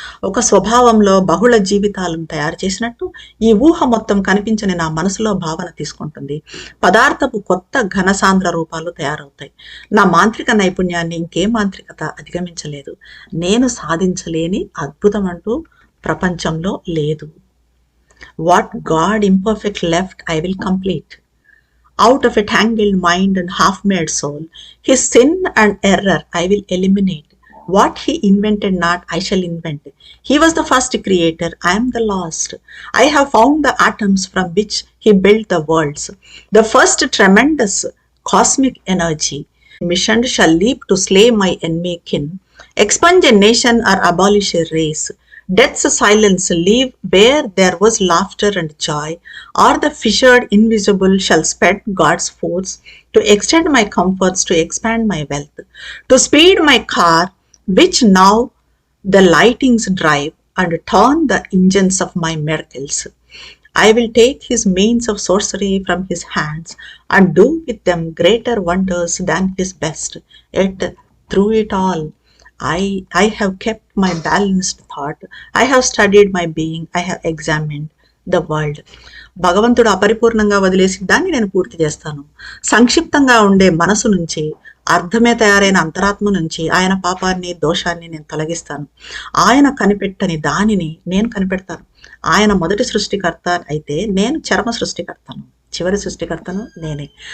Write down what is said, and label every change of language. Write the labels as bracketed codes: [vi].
[te] ఒక స్వభావంలో బహుళ జీవితాలను తయారు చేసినట్టు ఈ ఊహ మొత్తం కనిపించని నా మనసులో భావన తీసుకుంటుంది. పదార్థపు కొత్త ఘనసాంద్ర రూపాలు తయారవుతాయి. నా మాంత్రిక నైపుణ్యాన్ని ఇంకే మాంత్రికత అధిగమించలేదు. నేను సాధించలేని అద్భుతం అంటూ ప్రపంచంలో లేదు. [en] What God imperfect left I will complete. Out of a tangled mind and half-made soul, his sin and error I will eliminate. What he invented not, I shall invent. He was the first creator, I am the last. I have found the atoms from which he built the worlds. The first tremendous cosmic energy missioned shall leap to slay my enemy kin, expunge a nation or abolish a race. Death's silence leave where there was laughter and joy, or the fissured invisible shall spread God's force to extend my comforts, to expand my wealth, to speed my car, which now the lightings drive, and turn the engines of my miracles. I will take his means of sorcery from his hands, and do with them greater wonders than his best. Yet through it all, I have kept my balanced thought. I have studied my being. I have examined the world. [te] భగవంతుడు అపరిపూర్ణంగా వదిలేసి దాన్ని నేను పూర్తి చేస్తాను. సంక్షిప్తంగా ఉండే మనసు నుంచి, అర్థమే తయారైన అంతరాత్మ నుంచి ఆయన పాపాన్ని, దోషాన్ని నేను తొలగిస్తాను. ఆయన కనిపెట్టని దానిని నేను కనిపెడతాను. ఆయన మొదటి సృష్టికర్త అయితే నేను చరమ సృష్టికర్తను, చివరి సృష్టికర్తను నేనే.